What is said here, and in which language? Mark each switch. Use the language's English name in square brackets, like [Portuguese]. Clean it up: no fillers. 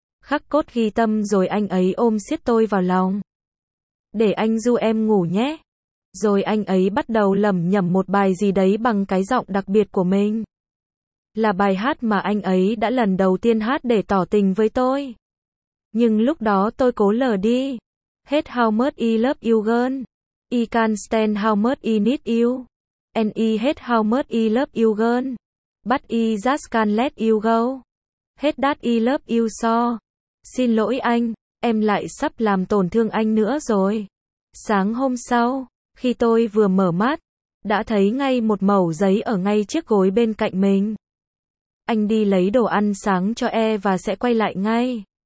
[Vietnamese] Khắc cốt ghi tâm rồi, anh ấy ôm siết tôi vào lòng. Để anh ru em ngủ nhé. Rồi anh ấy bắt đầu lẩm nhẩm một bài gì đấy bằng cái giọng đặc biệt của mình. Là bài hát mà anh ấy đã lần đầu tiên hát để tỏ tình với tôi. Nhưng lúc đó tôi cố lờ đi. [English] Hết how much I love you girl. I can't stand how much I need you. And I hate how much I love you girl. But I just can't let you go. Hết that I love you so. [Vietnamese] Xin lỗi anh, em lại sắp làm tổn thương anh nữa rồi. Sáng hôm sau, khi tôi vừa mở mắt, đã thấy ngay một mẩu giấy ở ngay chiếc gối bên cạnh mình. Anh đi lấy đồ ăn sáng cho e và sẽ quay lại ngay.